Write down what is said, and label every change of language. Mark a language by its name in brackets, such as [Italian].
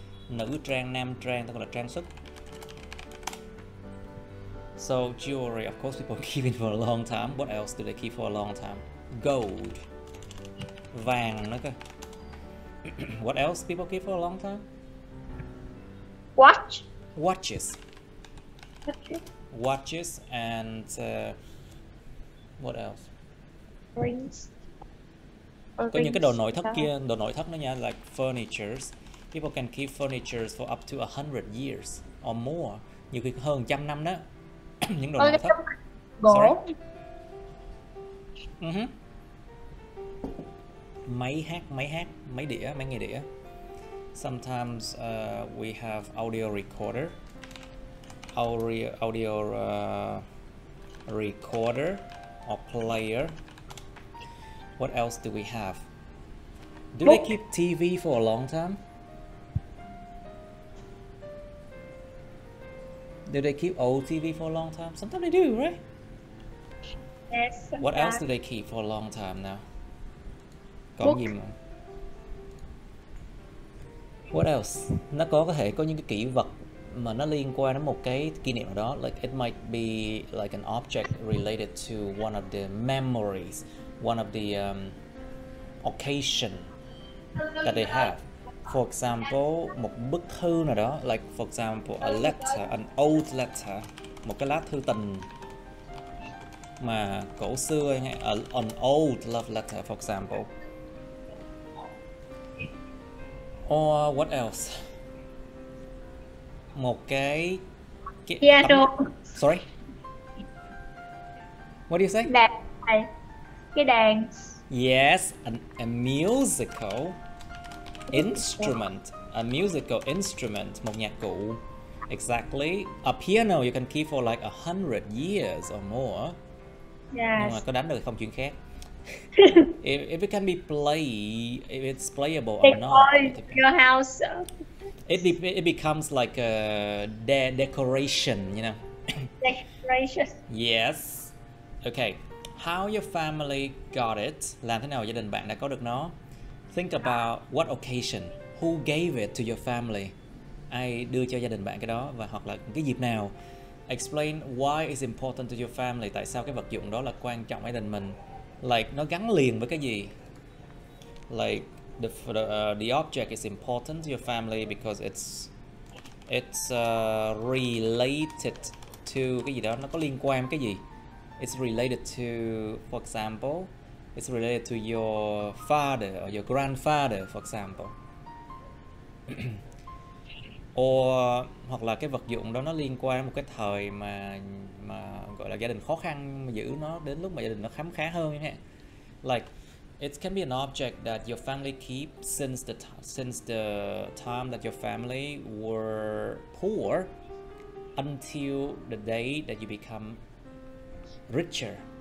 [Vietnamese] Nữ trang, nam trang, tức là trang sức. [English] So jewelry, of course, people keep it for a long time. What else do they keep for a long time? Gold. [Vietnamese] Vàng nữa cơ. [English] What else people keep for a long time? Watch. Watches. Watches and what else? Rings. [Vietnamese] Có những cái đồ nội thất kia, đồ nội thất nó nha, [English] like furnitures. People can keep furnitures for up to 100 years or more. [Vietnamese] Nhiều khi hơn 100 năm đó. Những đồ nội thất. Gỗ. Máy máy đĩa, máy nghe đĩa. [English] Sometimes we have audio recorder. Audio recorder or player. What else do we have? Do they keep TV for a long time? Do they keep old TV for a long time? Sometimes they do, right? Yes. What else do they keep for a long time now? [Vietnamese] Còn gì mà? [English] What else? [Vietnamese] Nó có thể có những cái kỷ vật mà nó liên quan đến một cái kỷ niệm nào đó. [English] Like it might be like an object related to one of the memories, one of the occasion that they have. For example, [Vietnamese] một bức thư nào đó, [English] like for example a letter, an old letter, [Vietnamese] một cái lá thư tình mà cổ xưa, [English] an old love letter for example. Or what else? [Vietnamese] Một cái [English] piano. Sorry. What do you say? [Vietnamese] Đàn. Cái đàn. [English] Yes, a musical instrument. A musical instrument, [Vietnamese] một nhạc cụ. [English] Exactly. A piano you can keep for like 100 years or more. Yes. [Vietnamese] Nhưng mà có đánh được không chuyện khác. [English] If it can be if it's playable They or not. call your house it becomes like a decoration, you know. Decoration. Yes. Okay. How your family got it? [Vietnamese] Làm thế nào gia đình bạn đã có được nó? [English] Think about what occasion. Who gave it to your family? [Vietnamese] Ai đưa cho gia đình bạn cái đó, và hoặc là cái dịp nào? [English] Explain why it's important to your family. [Vietnamese] Tại sao cái vật dụng đó là quan trọng với gia đình mình? Like nó gắn liền với cái gì? [English] Like the object is important to your family because it's related to [Vietnamese] cái gì đó, nó có liên quan với cái gì? [English] It's related to, for example, it's related to your father or your grandfather, for example. [Vietnamese] Or hoặc là cái vật dụng đó nó liên quan đến một cái thời mà gọi là gia đình khó khăn, mà giữ nó đến lúc mà gia đình nó khấm khá hơn, chẳng hạn. [English] Like it can be an object that your family keep since the time that your family were poor until the day that you become richer.